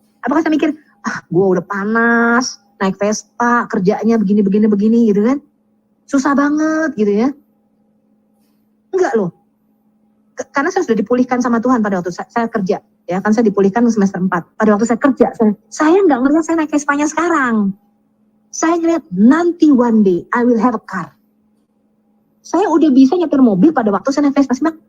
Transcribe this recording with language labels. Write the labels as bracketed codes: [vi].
[id] Apakah saya mikir, gue udah panas, naik Vespa, kerjanya begini gitu kan, susah banget gitu ya? Enggak loh, karena saya sudah dipulihkan sama Tuhan pada waktu saya kerja. Ya kan saya dipulihkan semester 4. Pada waktu saya kerja, saya nggak ngeliat saya naik Vespanya sekarang. Saya ngeliat nanti [en] one day I will have a car. [id] Saya udah bisa nyetir mobil pada waktu saya naik Vespa.